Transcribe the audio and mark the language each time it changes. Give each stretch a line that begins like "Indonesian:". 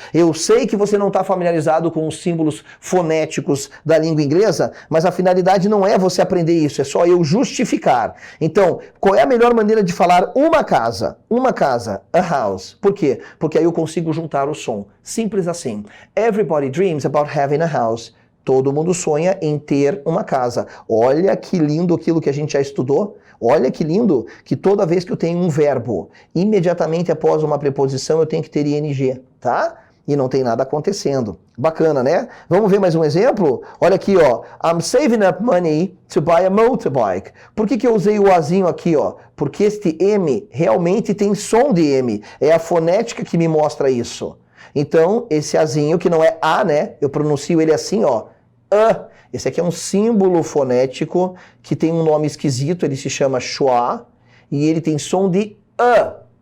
Portuguese: Eu sei que você não está familiarizado com os símbolos fonéticos da língua inglesa, mas a finalidade não é você aprender isso, é só eu justificar. Então, qual é a melhor maneira de falar uma casa? Uma casa, a house. Por quê? Porque aí eu consigo juntar o som. Simples assim.
English: Everybody dreams about having a house.
Portuguese: Todo mundo sonha em ter uma casa. Olha que lindo aquilo que a gente já estudou. Olha que lindo que toda vez que eu tenho um verbo, imediatamente após uma preposição eu tenho que ter ing, tá? E não tem nada acontecendo. Bacana, né? Vamos ver mais um exemplo? Olha aqui, ó.
English: I'm saving up money to buy a motorbike.
Portuguese: Por que eu usei o azinho aqui, ó? Porque este M realmente tem som de M. É a fonética que me mostra isso. Então, esse azinho, que não é A, né? Eu pronuncio ele assim, ó. A. Esse aqui é um símbolo fonético que tem um nome esquisito, ele se chama schwa, e ele tem som de A.